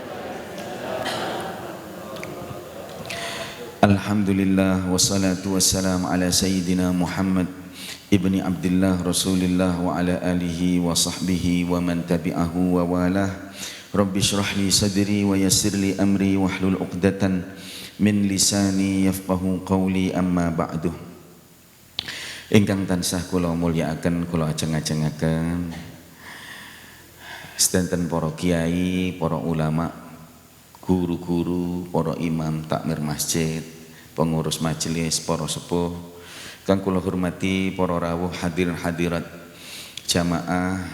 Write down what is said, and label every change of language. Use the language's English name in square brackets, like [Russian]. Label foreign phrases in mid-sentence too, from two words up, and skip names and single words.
[Arabic] الحمد لله والصلاة والسلام على سيدنا محمد ابن عبد الله رسول الله وعلى آله وصحبه ومن تبعه ووالاه. رب اشرح لي صدري ويسر لي أمري واحلل عقدة من لساني يفقهوا قولي، أما بعد. [Javanese] Ingkang tansah kula mulyakaken, kula ajeng-ajengaken sedanten para kiai, para ulama, guru-guru, para imam takmir masjid, pengurus majelis, para sepuh kang kula hormati, para rawuh hadirin hadirat jamaah